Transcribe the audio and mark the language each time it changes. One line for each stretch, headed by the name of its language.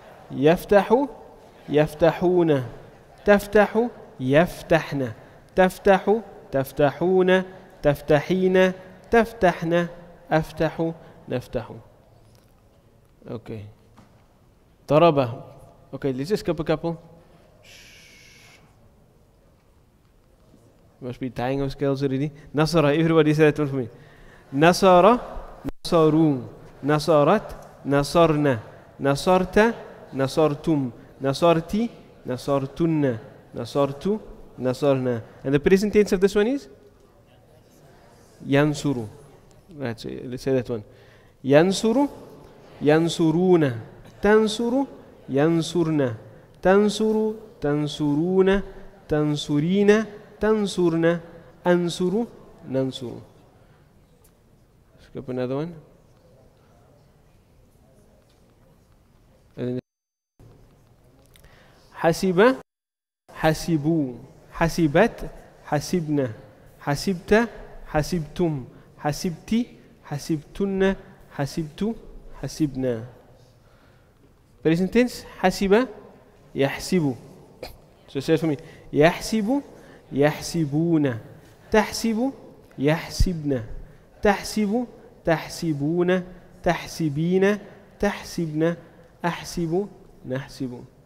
Arabic: يفتح يفتحون تفتح يفتحن تفتح تفتحون تفتحين تفتحن أفتح نفتح.
English: Okay. ضرب. Okay, let's just skip a couple. Must be dying of scales already. Nasara, everybody say that one for me.
Arabic: Nasara, Nasaru, Nasarat, نصرنا نصرت نصرتم نصرتي نصرتن نصرت نصرنا.
English: And the present tense of this one is ينصر. Right, so let's say that one.
Arabic: ينصر ينصرون تنصر ينصرن تنصر تنصرون تنصرين تنصرن أنصر ننصر.
English: Skip another one.
Arabic: حسب حسبوا حسبت حسبنا حسبت حسبتم حسبتي حسبتن حسبت حسبنا.
English: Present tense
Arabic: حسب يحسب.
English: So say it for me.
Arabic: يحسب يحسبون تحسب يحسبن تحسب تحسبون تحسبين تحسبن أحسب نحسب.